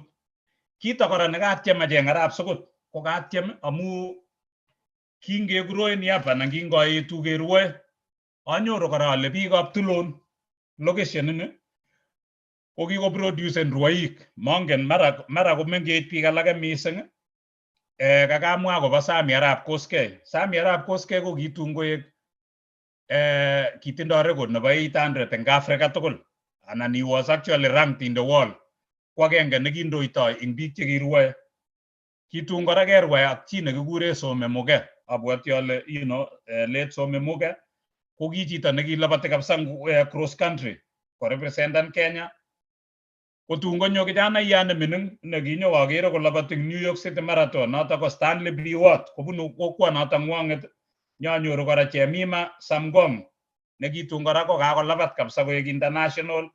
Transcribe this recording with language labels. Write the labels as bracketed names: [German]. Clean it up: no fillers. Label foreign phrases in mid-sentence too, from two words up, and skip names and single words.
[Kalenjin] Kito kora nekatiem acheng arap sokot ko katiem amu kingegroen up anan kingoetu kerue anyoru kora ale biikab Tulon location ini ko kikoproducen rwoik. Mongen mara komengech biik alake mising. Kakamwa kobo Sami Arap Koskei. Sami Arap Koskei ko kitun koek kitindoi record nebo 800 eng Africa tugul. [English] And he was actually ranked in the world. [Kalenjin] Ko agenge nekindoitoi ing biik chekirwoe. Kitun kora kerwoe ak chi nekikure Some Muge. Abwoti ale late Some Muge ko ki chito nekilabati kabisa [English] cross country [Kalenjin] ko representan Kenya. Kotun konyo kijanayat nemining nekinyo akere kolabati New York City Marathon notok ko Stanley B. Watt kobunu kokwonotok ng'wong'et. Nyanyoru kora Chemima Samgong nekitun kora ko kakolabat kabisa koek international.